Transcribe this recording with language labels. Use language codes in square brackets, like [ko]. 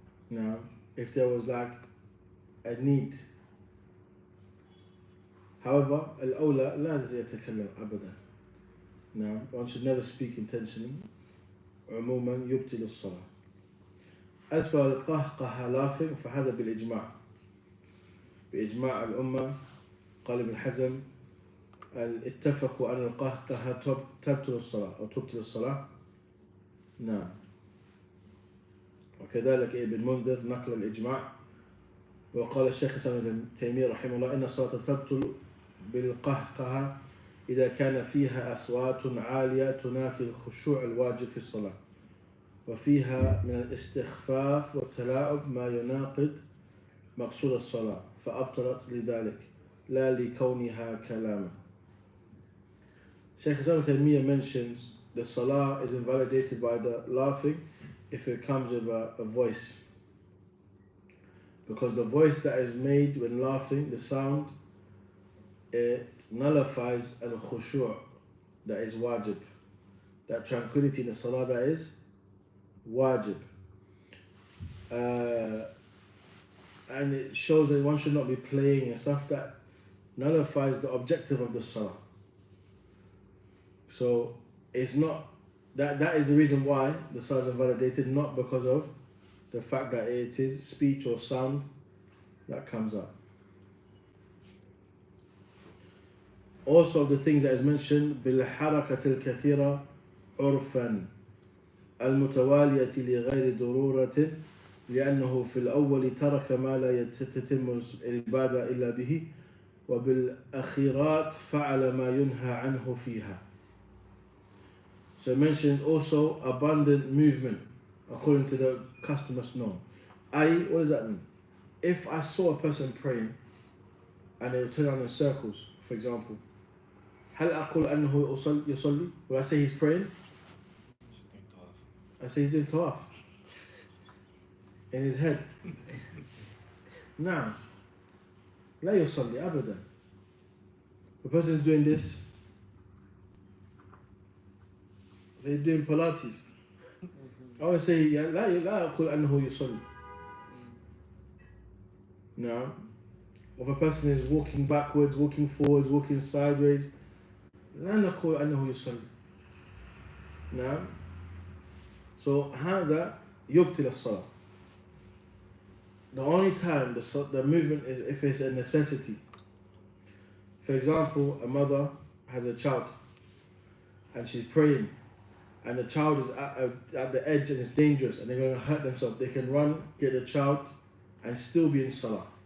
[en] Now, if there was like a need. However, [ar] al-awla la yatakallam abadan. [en] Now, one should never speak intentionally. [ar] عموما يبطل الصلاة. [en] As for [ar] القهقه laughing فهذا بالإجماع. بإجماع الأمة قال ابن حزم اتفقوا أن القهقه تبطل الصلاة أو تبطل الصلاة. نعم. وكذلك ابن منذر نقل الإجماع. وقال الشيخ الإسلام ابن تيمية رحمه الله إن الصلاة تبطل بالقهقه إذا كان فيها أصوات عالية تنافي الخشوع الواجب في الصلاة وفيها من الاستخفاف والتلاعب ما يناقض مقصود الصلاة فأبطلت لذلك لا لكونها كلاما. [en] Shaykh Islam Taymiyyah mentions the salah is invalidated by the laughing if it comes with a voice. Because the voice that is made when laughing, the sound, it nullifies al-khushu' that is wajib. That tranquility in the salah that is wajib. And it shows that one should not be playing and stuff that nullifies the objective of the salah. So it's not that is the reason why the salah is invalidated, not because of the fact that it is speech or sound that comes out. Also, the things that is mentioned [ar] بالحركة الكثيرة عرفا المتوالية لغير ضرورة لأنه في الأول ترك ما لا تتم العبادة إلا به وبالأخيرات فعل ما ينهى عنه فيها. [en] So mentioned also abundant movement according to the customers known. What does that mean? If I saw a person praying and they would turn around in circles, for example, [ar] هل أقول أنه يصلي? [en] Will I say he's praying? I say he's doing tawaf in his head. Now, [ar] لا يصلي أبدا. [en] The person is doing this. So he's doing Pilates. I would say [ar] لا أقول أنه يصلي. [en] Now, of a person is walking backwards, walking forwards, walking sideways, [ar] لا نقول أنه يصلي. نعم. So هذا يبطل الصلاة. [en] The only time the movement is if it's a necessity. For example, a mother has a child and she's praying and the child is at the edge and it's dangerous and they're going to hurt themselves. They can run, get the child and still be in salah.